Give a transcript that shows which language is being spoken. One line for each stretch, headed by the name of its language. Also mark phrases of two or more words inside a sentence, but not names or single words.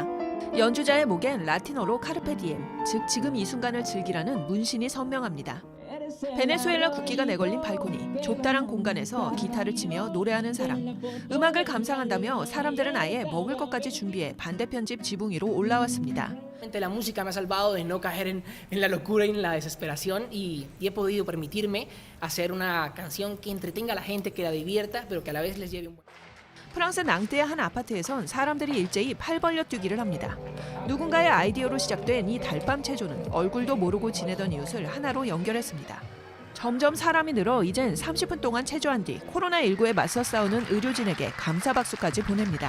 Korean: 연주자의 목엔 라틴어로
Latin: carpe diem,
Korean: 즉 지금 이 순간을 즐기라는 문신이 선명합니다. 베네수엘라 국기가 내걸린 발코니, 좁다란 공간에서 기타를 치며 노래하는 사람. 음악을 감상한다며 사람들은 아예 먹을 것까지 준비해 반대편 집 지붕 위로 올라왔습니다.
Spanish: La música me ha salvado de no caer en la locura y en la desesperación y he podido permitirme hacer una canción que entretenga a la gente, que la divierta, pero que a la vez les lleve un buen...
Korean: 프랑스 낭뜨의 한 아파트에선 사람들이 일제히 팔 벌려 뛰기를 합니다. 누군가의 아이디어로 시작된 이 달밤 체조는 얼굴도 모르고 지내던 이웃을 하나로 연결했습니다. 점점 사람이 늘어 이젠 30분 동안 체조한 뒤 코로나19에 맞서 싸우는 의료진에게 감사 박수까지 보냅니다.